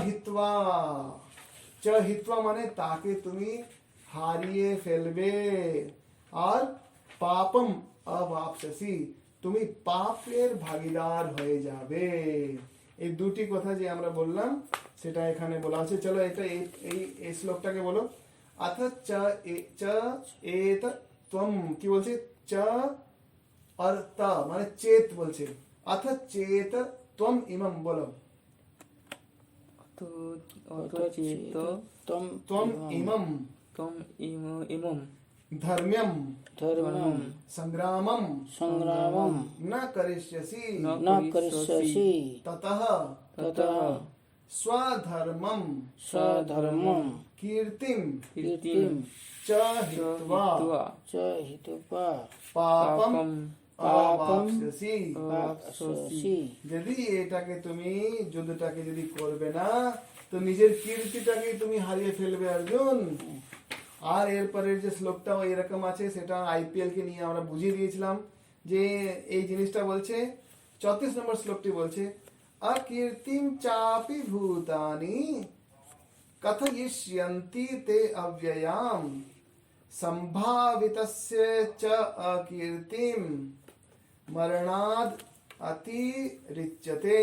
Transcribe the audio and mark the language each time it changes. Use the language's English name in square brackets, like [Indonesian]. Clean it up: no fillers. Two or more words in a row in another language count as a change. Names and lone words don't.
[Bangla] হিত্বা মানে তাকে তুমি হারিয়ে ফেলবে, আর [Sanskrit] পাপম অবাপসি, [Bangla] তুমি পাপের ভাগীদার হয়ে যাবে। এই দুটি কথা যে আমরা বললাম সেটা এখানে বলা আছে। চলো এটা এই শ্লোকটাকে বলো। [Sanskrit] अथ च एत त्वम, [Bangla] কি বলছে? চ আর তা মানে চেত বলছে। [Sanskrit] अथ चेत त्वम इमम, [Bangla] বলো। [Sanskrit] তো অত চিত্ত त्वम इमम ইমম धर्म्यम धर्मम संग्रामम संग्रामम न करिष्यसि न करिष्यसि ततः ततः स्वधर्मम स्वधर्मम कीर्तिम कीर्तिम च हित्वा च हित्वा पापम অবাপ্স্যসি। অবাপ্স্যসি। [Bangla] যদি এটাকে তুমি যুদ্ধটাকে যদি করবে না তো নিজের কীর্তিটাকে তুমি হারিয়ে ফেলবে অর্জুন। আর এরপরের যে শ্লোকটাও এরকম আছে, সেটা আইপিএল কে নিয়ে আমরা বুঝিয়ে দিয়েছিলাম যে এই জিনিসটা বলছে 34 নম্বর শ্লোকটি বলছে [Sanskrit] অকীর্তিম চাপি ভূতানি কথয়িষ্যন্তি তে অব্যয়াম সম্ভাবিতস্য চ অকীর্তিম মরণাদ অতিরিচ্যতে।